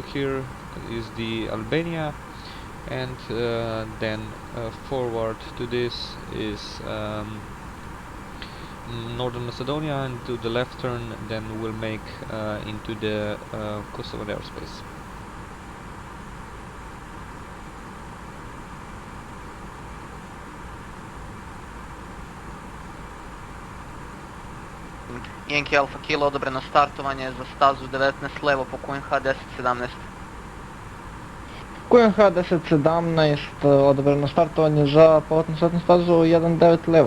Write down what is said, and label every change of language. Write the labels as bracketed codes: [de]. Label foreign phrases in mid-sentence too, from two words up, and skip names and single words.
[en] Here is the Albania, and then forward to this is Northern Macedonia, and to the left turn then we'll make into the Kosovan airspace. [sr] Yankee Alpha Kilo odobreno startovanje za stazu 19 levo po QNH 1017. QNH 1017 odobreno startovanje za poletno-sletnu stazu 19 levo.